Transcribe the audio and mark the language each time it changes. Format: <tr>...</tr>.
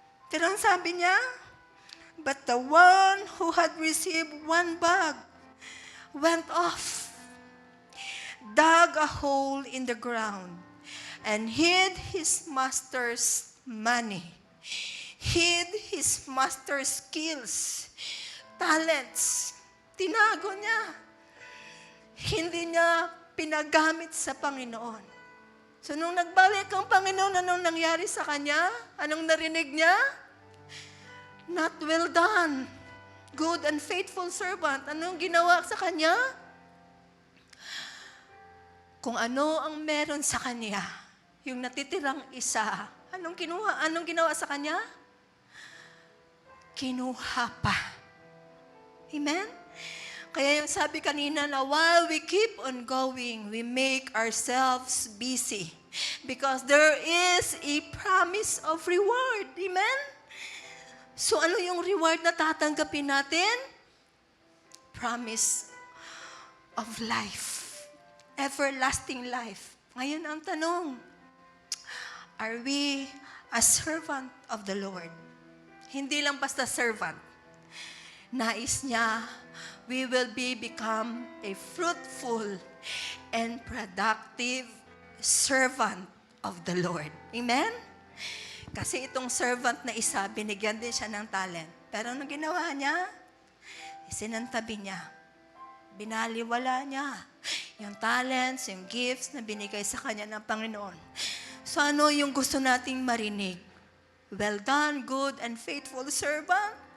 <tl>Pero ang sabi niya,</tl> <en>but the one who had received 1 bag went off, dug a hole in the ground, and hid his master's money, hid his master's skills, talents.</en> <tl>Tinago niya. Hindi niya pinagamit sa Panginoon. So, nung nagbalik ang Panginoon, anong nangyari sa kanya? Anong narinig niya?</tl> <en>Not well done, good and faithful servant.</en> <tl>Anong ginawa sa kanya? Kung ano ang meron sa kanya, yung natitirang isa, anong ginawa sa kanya? Kinuha pa. Amen? Kaya yung sabi kanina na</tl> <en>while we keep on going, we make ourselves busy. Because there is a promise of reward.</en> <tl>Amen? So ano yung reward na tatanggapin natin?</tl> <en>Promise of life. Everlasting life.</en> <tl>Ngayon ang tanong,</tl> <en>are we a servant of the Lord?</en> <tl>Hindi lang basta servant. Nais niya,</tl> <en>we will become a fruitful and productive servant of the Lord. Amen?</en> <tl>Kasi itong servant na isa, binigyan din siya ng talent. Pero anong ginawa niya? Isinantabi niya. Binaliwala niya yung talents, yung gifts na binigay sa kanya ng Panginoon. So ano yung gusto nating marinig?</tl> <en>Well done, good and faithful servant.</en>